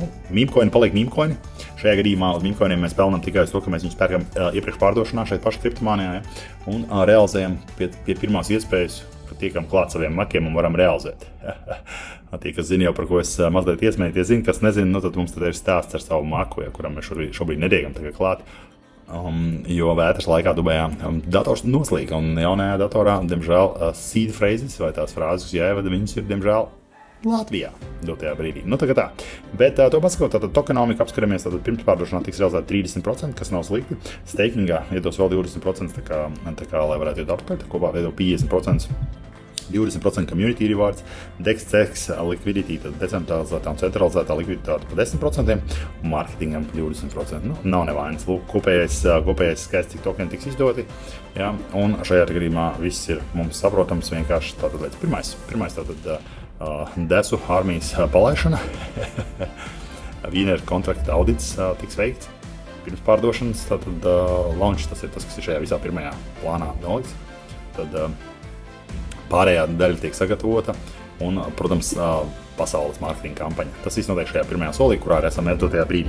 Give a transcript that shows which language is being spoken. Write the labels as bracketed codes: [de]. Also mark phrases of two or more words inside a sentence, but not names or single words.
[lv] Mīmkoini paliek mīmkoini. Šajā gadījumā uz mīmkoiniem mēs pelnām tikai uz to, ka mēs viņus pērkam iepriekš pārdošanā šeit paši kriptomānijā, ja, un realizējam pie pirmās iespējas, kad tiekam klāt saviem makiem un varam realizēt. Tie, kas zina jau, par ko es mazliet iesmēju, tie zina, kas nezina, tad mums tad ir stāsts ar savu maku, ja, kuram mēs šobrīd netiekam tagad klāt. Jo vētras laikā Dubajā dators noslīga, un jaunajā datorā, diemžēl, [en] seed phrases [lv] vai tās frāzes jāievada, viņas ir, diemžēl, Latvijā dotajā brīdī. Tā kā tā. Bet to pasakot, tātad tokenomiku apskaramies, tātad pirms pārdošanā tiks realizēt 30%, kas nav slikti. Stakingā iedos vēl 20%, tā kā lai varētu iet apkārt, kopā veido 50%. [en] 20% community rewards, DEX liquidity, [lv] tad decentralizētā un centralizētā likviditāte pa 10%, un marketingam 20%. Nav nevainas. Lūk, kopējais skaists, cik tokeni tiks izdoti. Ja, un šajā gadījumā viss ir mums saprotams vienkārši tātad līdz pirmais tātad desu armijas palaišana. [en] Winner contract audits [lv] tiks veikts pirms pārdošanas, tātad launch, tas ir tas, kas ir šajā visā pirmajā plānā nolikts. Tad pārējā daļa tiek sagatavota un, protams, pasaules mārketinga kampaņa. Tas viss notiek šajā pirmajā solī, kurā arī esam dotajā brīdī.